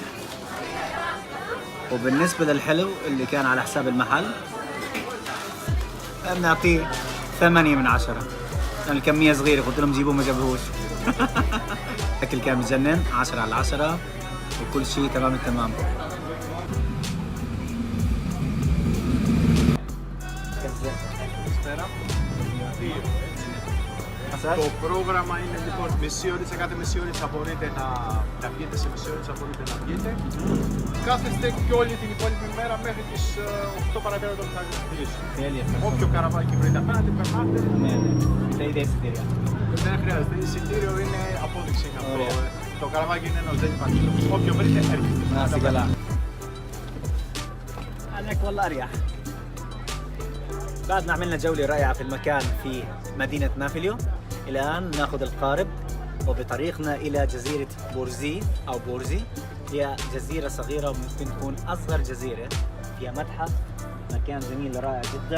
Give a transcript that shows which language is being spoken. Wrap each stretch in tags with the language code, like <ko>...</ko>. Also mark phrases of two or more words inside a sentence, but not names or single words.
<ar>وبالنسبة للحلو اللي كان على حساب المحل بنعطيه 8 من 10 لأن الكمية صغيرة، قلت لهم جيبوه ما جابوهوش. أكل كان مجنن 10 على 10 وكل شيء تمام التمام.</ar> <el>Το πρόγραμμα είναι λοιπόν μισή ώρα, κάθε μισή ώρα θα μπορείτε να βγείτε, σε μισή ώρα θα μπορείτε να βγείτε. Κάθεστε και όλη την υπόλοιπη μέρα μέχρι τις 8 παρατέταρτο θα κλείσουν. Όποιο καραβάκι βρείτε απέναντι, περνάτε. Δεν χρειάζεται, εισιτήριο είναι απόδειξη αυτό. Το καραβάκι είναι ένας, δεν υπάρχει. Όποιο βρείτε έρχεται. Να είσαι καλά.</el> <ar>عليك والله أريح. بعد ما عملنا جولة رائعة في المكان في مدينة نافليو، الآن ناخذ القارب وبطريقنا إلى جزيرة بورزي أو بورزي. هي جزيرة صغيرة وممكن تكون أصغر جزيرة، فيها متحف، مكان جميل رائع جدا.</ar>